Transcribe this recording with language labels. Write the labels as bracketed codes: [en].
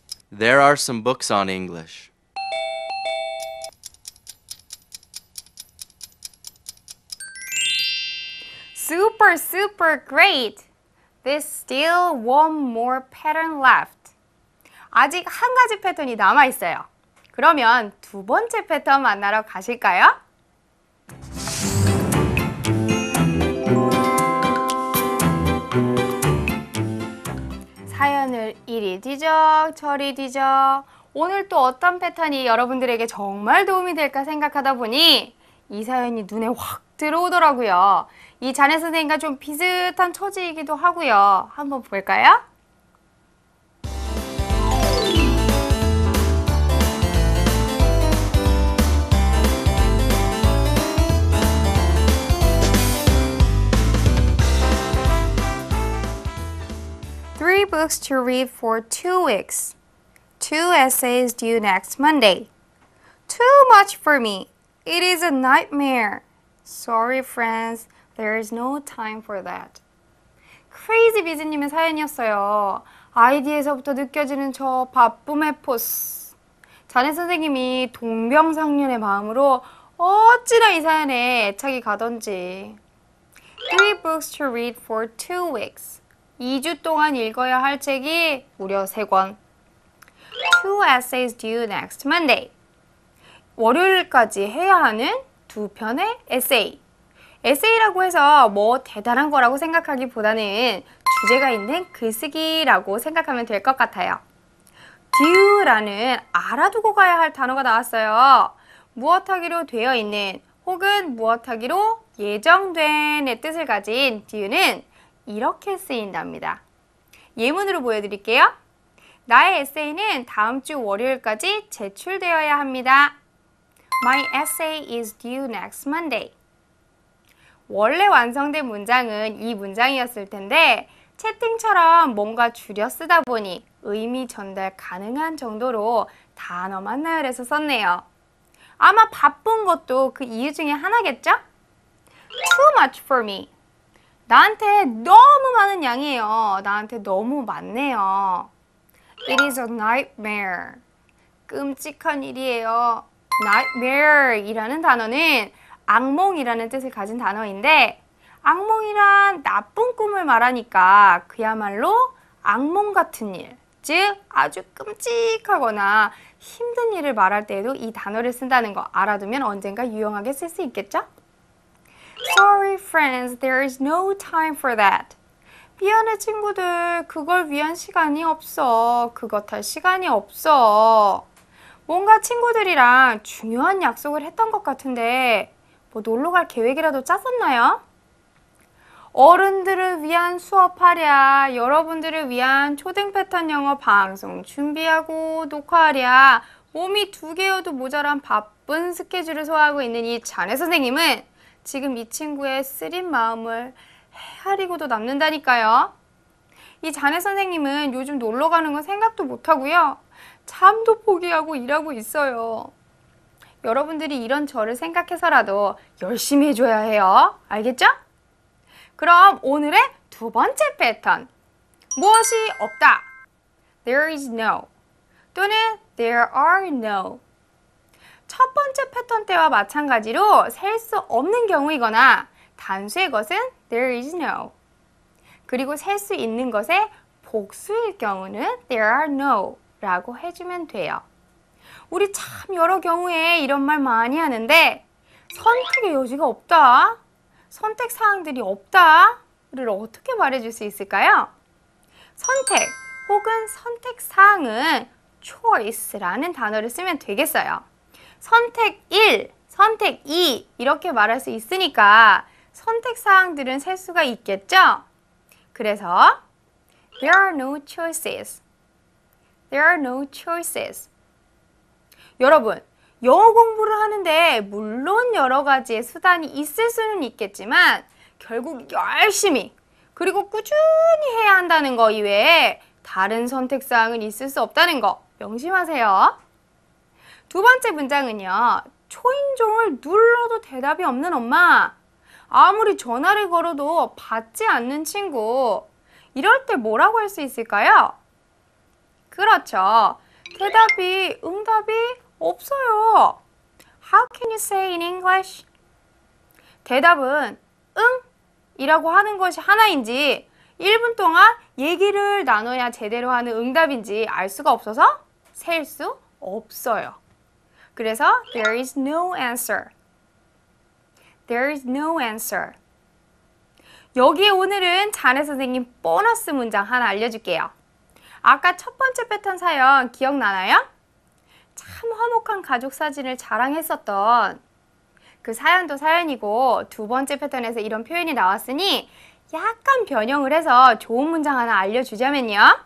[en] There are some books on English. Super great! There's still one more pattern left. [ko] 아직 한 가지 패턴이 남아있어요. 그러면 두 번째 패턴 만나러 가실까요? 사연을 이리 뒤적 저리 뒤적 오늘 또 어떤 패턴이 여러분들에게 정말 도움이 될까 생각하다 보니 이 사연이 눈에 확 들어오더라고요. 이 자네 선생님과 좀 비슷한 처지이기도 하고요. 한번 볼까요? [en] Three books to read for 2 weeks. 2 essays due next Monday. Too much for me. It is a nightmare. Sorry, friends. There is no time for that. [ko] 크레이지 비즈님의 사연이었어요. 아이디에서부터 느껴지는 저 바쁨의 포스. 자네 선생님이 동병상련의 마음으로 어찌나 이 사연에 애착이 가던지. [en] 3 books to read for 2 weeks. [ko] 2주 동안 읽어야 할 책이 무려 3권. [en] 2 essays due next Monday. [ko] 월요일까지 해야 하는 2편의 에세이. 에세이라고 해서 뭐 대단한 거라고 생각하기보다는 주제가 있는 글쓰기라고 생각하면 될 것 같아요. due라는 알아두고 가야 할 단어가 나왔어요. 무엇하기로 되어 있는 혹은 무엇하기로 예정된의 뜻을 가진 due는 이렇게 쓰인답니다. 예문으로 보여드릴게요. 나의 에세이는 다음 주 월요일까지 제출되어야 합니다. [en] My essay is due next Monday. [ko] 원래 완성된 문장은 이 문장이었을 텐데 채팅처럼 뭔가 줄여 쓰다 보니 의미 전달 가능한 정도로 단어만 나열해서 썼네요. 아마 바쁜 것도 그 이유 중에 하나겠죠? [en] Too much for me. [ko] 나한테 너무 많은 양이에요. 나한테 너무 많네요. [en] It is a nightmare. [ko] 끔찍한 일이에요. nightmare 이라는 단어는 악몽이라는 뜻을 가진 단어인데 악몽이란 나쁜 꿈을 말하니까 그야말로 악몽 같은 일, 즉 아주 끔찍하거나 힘든 일을 말할 때에도 이 단어를 쓴다는 거 알아두면 언젠가 유용하게 쓸 수 있겠죠? [en] Sorry friends, there is no time for that. [ko] 미안해 친구들, 그걸 위한 시간이 없어. 그것 할 시간이 없어. 뭔가 친구들이랑 중요한 약속을 했던 것 같은데 뭐 놀러 갈 계획이라도 짰었나요? 어른들을 위한 수업하랴, 여러분들을 위한 초등 패턴 영어 방송 준비하고 녹화하랴 몸이 2개여도 모자란 바쁜 스케줄을 소화하고 있는 이 자네 선생님은 지금 이 친구의 쓰린 마음을 헤아리고도 남는다니까요. 이 자네 선생님은 요즘 놀러 가는 건 생각도 못하고요. 잠도 포기하고 일하고 있어요. 여러분들이 이런 저를 생각해서라도 열심히 해줘야 해요. 알겠죠? 그럼 오늘의 두 번째 패턴. 무엇이 없다. [en] There is no. [ko] 또는 [en] there are no. [ko] 첫 번째 패턴 때와 마찬가지로 셀 수 없는 경우이거나 단수의 것은 [en] there is no. [ko] 그리고 셀 수 있는 것의 복수일 경우는 [en] there are no [ko] 라고 해주면 돼요. 우리 참 여러 경우에 이런 말 많이 하는데 선택의 여지가 없다, 선택 사항들이 없다를 어떻게 말해줄 수 있을까요? 선택 혹은 선택 사항은 choice라는 단어를 쓰면 되겠어요. 선택 1, 선택 2 이렇게 말할 수 있으니까 선택 사항들은 셀 수가 있겠죠? 그래서 [en] there are no choices. There are no choices. [ko] 여러분, 영어 공부를 하는데 물론 여러 가지의 수단이 있을 수는 있겠지만 결국 열심히 그리고 꾸준히 해야 한다는 거 이외에 다른 선택사항은 있을 수 없다는 거 명심하세요. 두 번째 문장은요. 초인종을 눌러도 대답이 없는 엄마, 아무리 전화를 걸어도 받지 않는 친구, 이럴 때 뭐라고 할 수 있을까요? 그렇죠. 대답이, 응답이 없어요. [en] How can you say in English? [ko] 대답은 응 이라고 하는 것이 하나인지 1분 동안 얘기를 나눠야 제대로 하는 응답인지 알 수가 없어서 셀 수 없어요. 그래서 [en] there is no answer. There is no answer. [ko] 여기에 오늘은 자네 선생님 보너스 문장 하나 알려줄게요. 아까 첫 번째 패턴 사연 기억나나요? 참 화목한 가족 사진을 자랑했었던 그 사연도 사연이고 두 번째 패턴에서 이런 표현이 나왔으니 약간 변형을 해서 좋은 문장 하나 알려주자면요.